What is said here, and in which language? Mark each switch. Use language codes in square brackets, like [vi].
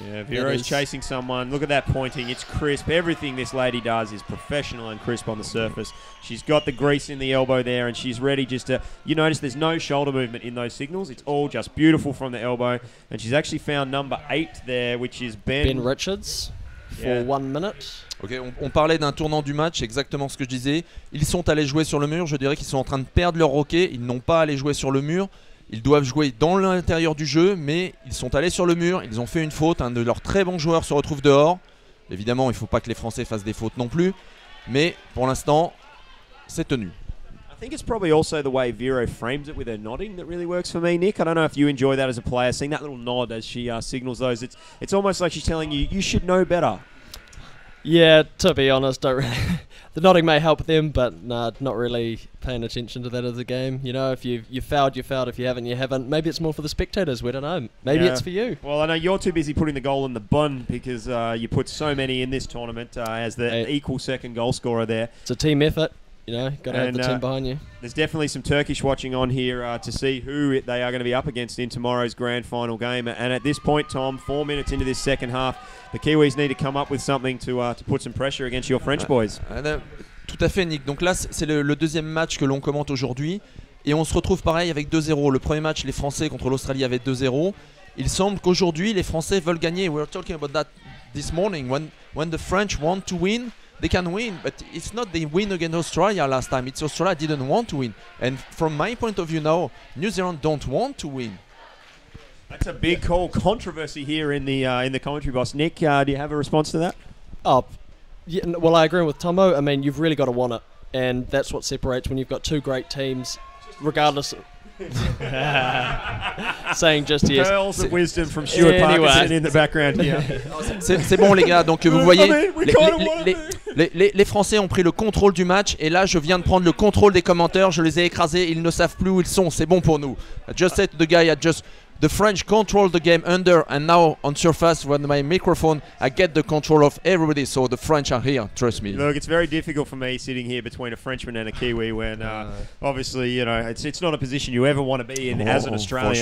[en] Yeah, Vero's chasing someone. Look at that pointing. It's crisp. Everything this lady does is professional and crisp on the surface. She's got the grease in the elbow there, and she's ready just to, you notice there's no shoulder movement in those signals. It's all just beautiful from the elbow, and she's actually found number 8 there, which is Ben Richards, for 1 minute. [fr] Ok, on parlait d'un tournant du match, c'est exactement ce que je disais. Ils sont allés jouer sur le mur, je dirais qu'ils sont en train de perdre leur hockey. Ils n'ont pas allé jouer sur le mur. Ils doivent jouer dans l'intérieur du jeu, mais ils sont allés sur le mur. Ils ont fait une faute. Un de leurs très bons joueurs se retrouve dehors. Évidemment, il ne faut pas que les Français fassent des fautes non plus. Mais pour l'instant, c'est tenu. [en] I think it's probably also the way Vero frames it with her nodding that really works for me, Nick. I don't know if you enjoy that as a player, seeing that little nod as she signals those. It's almost like she's telling you, you should know better. Yeah, to be honest, don't really. The nodding may help them, but nah, not really paying attention to that as a game. If you fouled, you fouled. If you haven't, you haven't. Maybe it's more for the spectators. We don't know. Maybe it's for you. Well, I know you're too busy putting the goal in the bun because you put so many in this tournament as the equal second goal scorer there. It's a team effort. Got to have the team behind you. There's definitely some Turkish watching on here to see who they are going to be up against in tomorrow's grand final game. And at this point, Tom, 4 minutes into this second half, the Kiwis need to come up with something to put some pressure against your French boys. [fr] Tout à fait, Nick. Donc là, c'est le deuxième match que l'on commente aujourd'hui. Et on se retrouve pareil avec 2-0. Le premier match, les Français contre l'Australie avaient 2-0. Il semble qu'aujourd'hui, les Français veulent gagner. [en] We were talking about that this morning. When the French want to win, they can win, but it's not they win against Australia last time. It's Australia didn't want to win. And from my point of view now, New Zealand don't want to win. That's a big call. Controversy here in the commentary box. Nick, do you have a response to that? Oh, yeah, well, I agree with Tomo. I mean, you've really got to want it, and that's what separates when you've got two great teams, regardless of... Saying just yes. Pearls of wisdom from Stuart Parkinson in the background here. [fr] C'est bon les gars, donc vous voyez, les Français ont pris le contrôle du match et là je viens de prendre le contrôle des commentaires, je les ai écrasés, ils ne savent plus où ils sont, c'est bon pour nous. [en] I just said to the guy, the French control the game under, and now on surface with my microphone I get the control of everybody, so the French are here, trust me. Look, it's very difficult for me sitting here between a Frenchman and a Kiwi when obviously it's not a position you ever want to be in as an Australian,